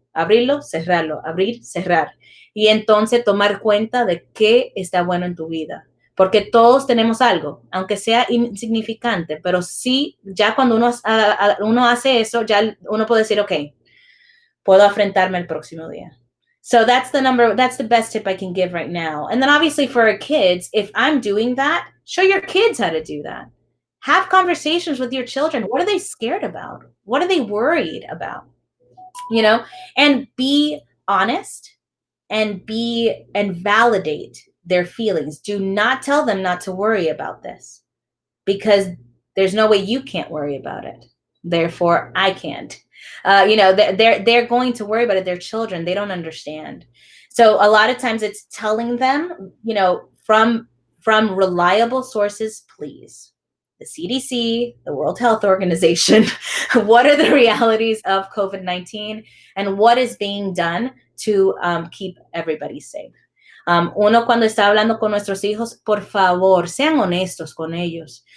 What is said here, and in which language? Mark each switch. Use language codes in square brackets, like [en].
[es] Abrirlo, cerrarlo, abrir, cerrar. Y entonces tomar cuenta de qué está bueno en tu vida. Porque todos tenemos algo, aunque sea insignificante, pero sí, ya cuando uno hace eso, ya uno puede decir, ok, puedo enfrentarme el próximo día. [en] So that's the best tip I can give right now. And then obviously for our kids, if I'm doing that, show your kids how to do that. Have conversations with your children. What are they scared about? What are they worried about? And be honest and validate their feelings. Do not tell them not to worry about this because there's no way you can't worry about it. Therefore, I can't. They're going to worry about it. They're children. They don't understand. So a lot of times it's telling them, from reliable sources, please. The CDC, the World Health Organization, what are the realities of COVID-19 and what is being done to keep everybody safe. [es] Uno cuando está hablando con nuestros hijos, por favor, sean honestos con ellos.